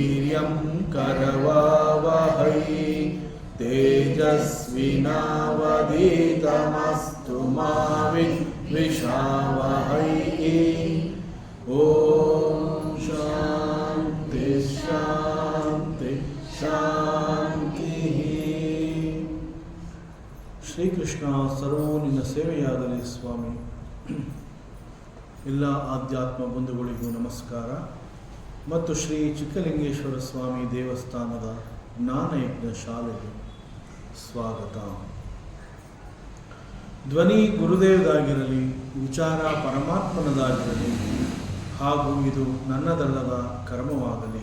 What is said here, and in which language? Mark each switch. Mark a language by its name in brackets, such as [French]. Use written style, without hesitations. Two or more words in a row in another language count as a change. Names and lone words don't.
[Sanskrit] धियं करवावहै तेजस्विनावधीतमस्तु मा विद्विषावहै। ओम शांति शांति शांति। [Kannada] ಶ್ರೀಕೃಷ್ಣ ಸರ್ವೋ ನಿನ್ನ ಸೇವೆಯಾಗಲಿ ಸ್ವಾಮಿ. ಎಲ್ಲ ಆಧ್ಯಾತ್ಮ ಬಂಧುಗಳಿಗೂ ನಮಸ್ಕಾರ ಮತ್ತು ಶ್ರೀ ಚಿಕ್ಕಲಿಂಗೇಶ್ವರ ಸ್ವಾಮಿ ದೇವಸ್ಥಾನದ ಜ್ಞಾನಯಜ್ಞ ಶಾಲೆಗೆ ಸ್ವಾಗತ. ಧ್ವನಿ ಗುರುದೇವದಾಗಿರಲಿ, ವಿಚಾರ ಪರಮಾತ್ಮನದಾಗಿರಲಿ, ಹಾಗೂ ಇದು ನನ್ನದಲ್ಲದ ಕರ್ಮವಾಗಲಿ.